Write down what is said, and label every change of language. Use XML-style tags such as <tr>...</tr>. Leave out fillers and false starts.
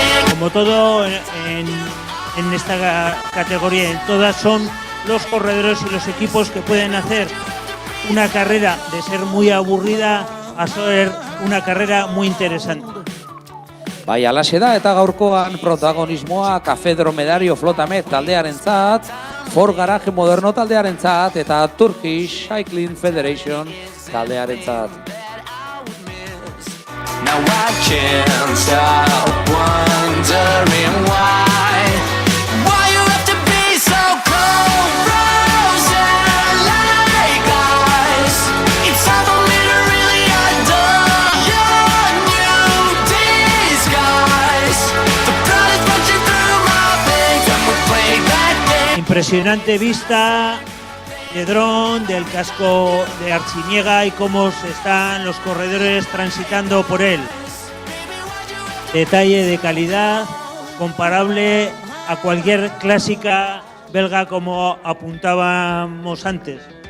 <es>Como todo en esta categoría, en todas son los corredores y los equipos que pueden hacer una carrera de ser muy aburrida a ser una carrera muy interesante.</es> <eu>Bai, alaxe da eta gaurkoan protagonismoa Café Dromedario Flotamet taldearentzat, Ford Garage Moderno taldearentzat eta Turkish Cycling Federation taldearentzat.</eu> <en>Now I can't stop wondering why you have to be so cold, frozen like ice. It's hard for me to really adore your new disguise. The blood is rushing through my veins and we're playing that game.</en> <es>Impresionante vista de dron del casco de Artziniega y cómo se están los corredores transitando por él. Detalle de calidad comparable a cualquier clásica belga, como apuntábamos antes.</es>